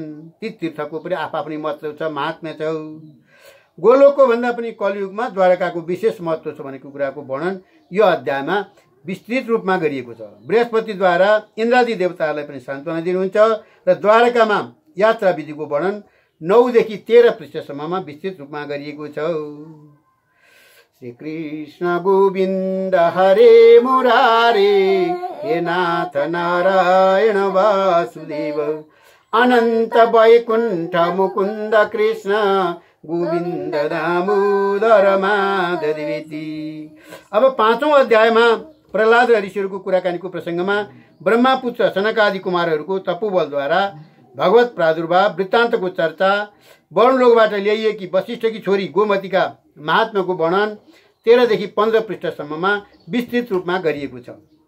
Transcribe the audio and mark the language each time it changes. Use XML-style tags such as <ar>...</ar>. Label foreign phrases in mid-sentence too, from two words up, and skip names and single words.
<ne>ती तीर्थको पनि आफ्नै महत्त्व छ, महात्म्य छ। गोलोकको भन्दा पनि कलियुगमा द्वारकाको विशेष महत्त्व छ भनेको कुराको वर्णन यो अध्यायमा विस्तृत रूपमा गरिएको छ। बृहस्पतिद्वारा इन्द्रादि देवताहरूलाई पनि सान्त्वना दिनुहुन्छ र द्वारकामा यात्रा विधिको वर्णन 9 देखि 13 पृष्ठसम्ममा विस्तृत रूपमा गरिएको छ।</ne> <sa>श्री कृष्ण गोविन्द हरे मुरारे हे नाथ नारायण वासुदेव अनन्त वैकुण्ठ मुकुन्द कृष्ण गोविन्द दामोदर माधवेशी।</sa> <ne>अब 5औं अध्यायमा प्रहलाद र ऋषिहरूको कुराकानीको प्रसङ्गमा ब्रह्मपुत्र सनकादि कुमारहरूको तपोबलद्वारा भगवत प्रादुर्भाव वृत्तान्तको चर्चा, वर्णलोकबाट ल्याइएकी वशिष्ठकी छोरी गोमतीका महात्म्यको वर्णन 13 देखि 15 पृष्ठसम्ममा विस्तृत रूपमा गरिएको छ।</ne>